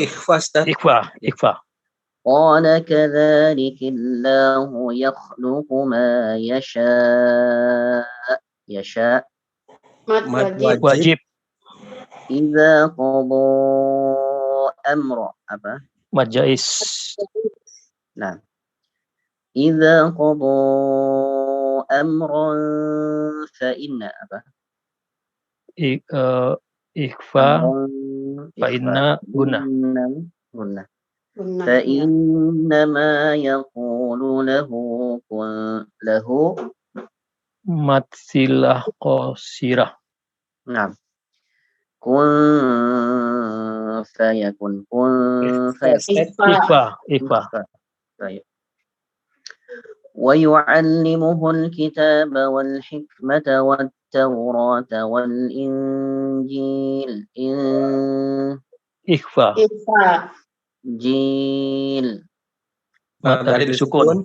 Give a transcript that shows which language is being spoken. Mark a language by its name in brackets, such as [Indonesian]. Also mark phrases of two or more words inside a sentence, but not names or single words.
[Indonesian] Ikhfa. [Arabic] قال كذلك الله يخلق ما يشاء. [Indonesian] Mad wajib. [Arabic] إذا قضى أمرا apa? [Indonesian] Mad jais. Nah, [Arabic] إذا قضى أمرا فإن apa? [Indonesian] Ikhfa [Arabic] Amran فإن gunnah. [Indonesian] Gunnah. Gunnah, [Arabic] Fa [Indonesian] ya. [Arabic] إنما يقول له [Indonesian] Mad silah qasirah. Nah, [Arabic] كن فيكون. كن فيكون. [Indonesian] Ikhfa. Baik. [Arabic] ويعلمه الكتاب والحكمة والتوراة والإنجيل [Indonesian] Ikhfa. [Arabic] إنجيل [Indonesian] Mad alif sukun.